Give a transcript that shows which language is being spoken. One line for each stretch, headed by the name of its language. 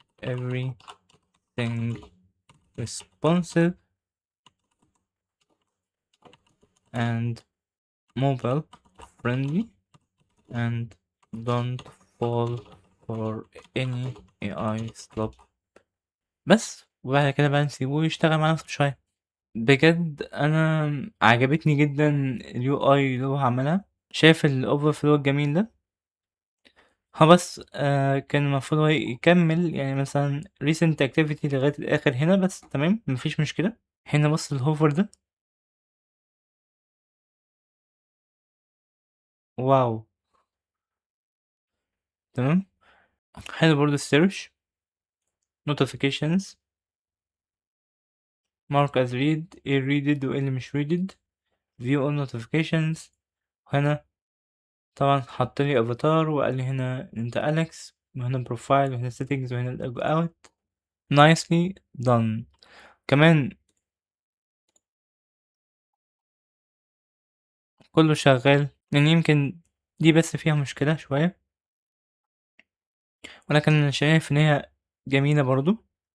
English: everything responsive and mobile friendly and don't fall for any AI slop.
Arabic: بس وبعد كده بقى نسيبه يشتغل مع نفسه شوية. بجد أنا عجبتني جدًا الUI اللي هو عملها، شايف الoverflow الجميل ده، هو بس كان المفروض هو يكمّل يعني مثلًا recent activity لغاية الآخر هنا بس تمام، ما فيش مشكلة. هنا بُص الhover ده، واو! تمام، حلو برضه ال search notifications mark as read إيه readed وإيه اللي مش readed view all notifications. وهنا طبعًا حَط لي avatar وقال لي هنا أنت أليكس وهنا profile وهنا settings وهنا log out nicely done. كمان كله شغال، يعني يمكن دي بس فيها مشكلة شوية، ولكن أنا شايف إن هي جميلة برضه.